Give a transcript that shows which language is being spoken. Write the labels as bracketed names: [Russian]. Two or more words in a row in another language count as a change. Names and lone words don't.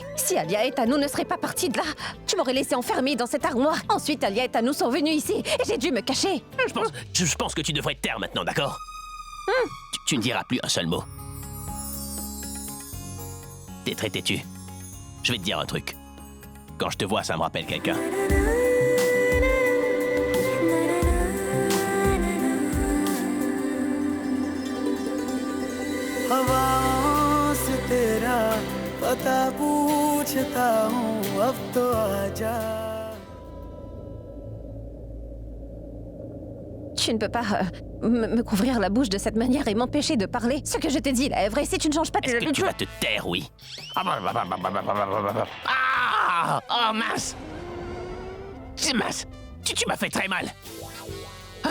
[French] Si Alia et Tanou ne seraient pas partis de là, tu m'aurais laissé enfermée dans cette armoire. Ensuite, Alia et Tanou sont venus ici. Et j'ai dû me cacher. Je pense que tu devrais te taire maintenant, d'accord? Tu ne diras plus un seul mot. T'es très têtu. Je vais te dire un truc. Quand je te vois, ça me rappelle quelqu'un. [Hindi] हवाओं से तेरा पता पूछता हूँ अब तो आजा [French] Tu ne peux pas me couvrir la bouche de cette manière et m'empêcher de parler. Ce que je t'ai dit là est vrai. Si tu ne changes pas tes Est-ce que tu habitudes... vas te taire, oui? Ah! Oh, mince! C'est mince! Tu m'as fait très mal!